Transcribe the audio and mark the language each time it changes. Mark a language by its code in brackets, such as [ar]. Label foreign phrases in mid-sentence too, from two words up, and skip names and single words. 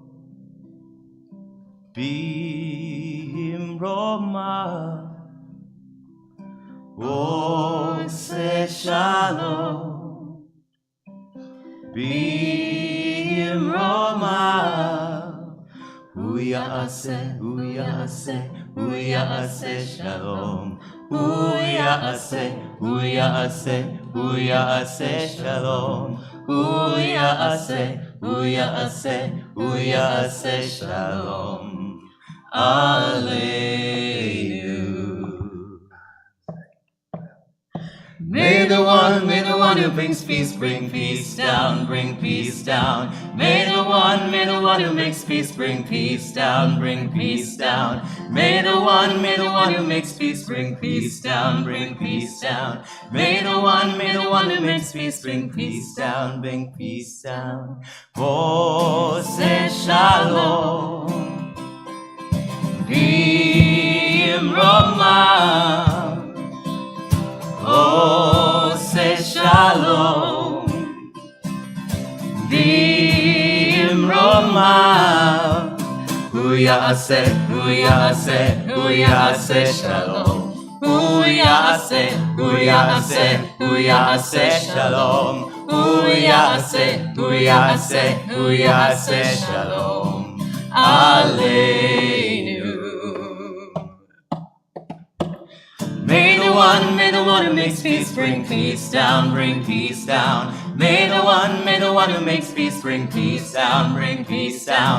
[he] bimroma. עושה שלום במרומיו. יעשה, יעשה, יעשה שלום. יעשה, יעשה, יעשה שלום. יעשה, יעשה, יעשה שלום. Alleluia. [en] May the one who brings peace bring peace down, bring peace down. May the one who makes peace bring peace down, bring peace down. May the one who makes peace bring peace down, bring peace down. May the one who makes peace bring peace down, bring peace down. [he] עושה שלום במרומיו. עושה שלום במרומיו. יעשה, יעשה, יעשה שלום. יעשה, יעשה, יעשה שלום. יעשה, יעשה, יעשה שלום. Alleluia. [en] May the one who makes peace bring peace down, bring peace down. May the one who makes peace bring peace down, bring peace down.